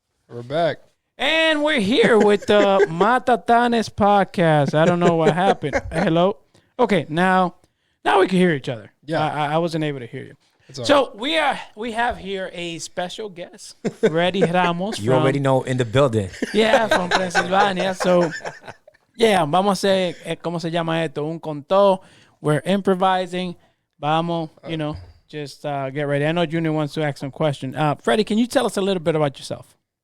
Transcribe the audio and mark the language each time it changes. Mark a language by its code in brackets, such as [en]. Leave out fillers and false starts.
[en] we're here with the Matatanes podcast. I don't know what happened. Hello. Okay, now we can hear each other. Yeah, I wasn't able to hear you. So right. we have here a special guest, Freddy Ramos. You already know, in the building. Yeah, from Pennsylvania. [es] So yeah, vamos a hacer, ¿cómo se llama esto? [en] Un contó. We're improvising. Vamos, just get ready. I know Junior wants to ask some questions. Freddy, can you tell us a little bit about yourself?